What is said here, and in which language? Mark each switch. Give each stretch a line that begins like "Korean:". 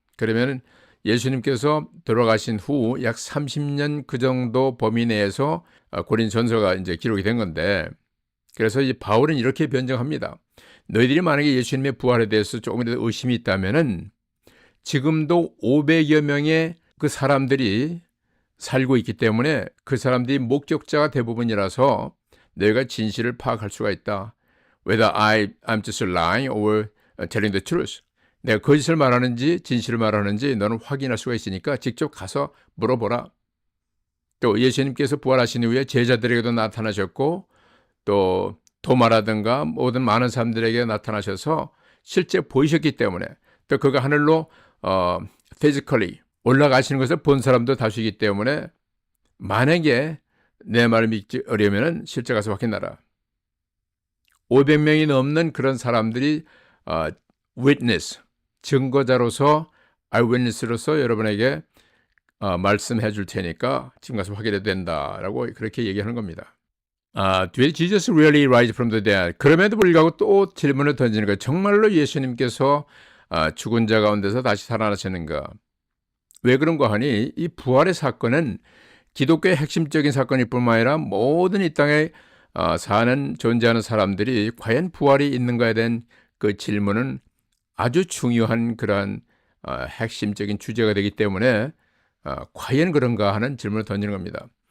Korean: 그러면 예수님께서 돌아가신 후 약 30년 그 정도 범위 내에서 고린도 전서가 이제 기록이 된 건데, 그래서 이 바울은 이렇게 변정합니다. 너희들이 만약에 예수님의 부활에 대해서 조금이라도 의심이 있다면은 지금도 500여 명의 그 사람들이 살고 있기 때문에 그 사람들이 목격자가 대부분이라서 너희가 진실을 파악할 수가 있다.
English: Whether I'm just lying or telling the truth.
Korean: 내가 거짓을 말하는지 진실을 말하는지 너는 확인할 수가 있으니까 직접 가서 물어보라. 또 예수님께서 부활하신 후에 제자들에게도 나타나셨고 또 도마라든가 모든 많은 사람들에게 나타나셔서 실제 보이셨기 때문에, 또 그가 하늘로 physically 올라가시는 것을 본 사람도 다수이기 때문에 만약에 내 말을 믿지 어려우면 실제 가서 확인하라. 500명이 넘는 그런 사람들이 witness, 증거자로서 eyewitness로서 여러분에게 말씀해 줄 테니까 지금 가서 확인해도 된다라고 그렇게 얘기하는 겁니다.
English: Did Jesus really rise from the dead?
Korean: 그럼에도 불구하고 또 질문을 던지는 거예요. 정말로 예수님께서 죽은 자 가운데서 다시 살아나셨는가? 왜 그런가 하니 이 부활의 사건은 기독교의 핵심적인 사건일 뿐만 아니라 모든 이 땅에 존재하는 사람들이 과연 부활이 있는가에 대한 그 질문은 아주 중요한 그러한 핵심적인 주제가 되기 때문에 과연 그런가 하는 질문을 던지는 겁니다.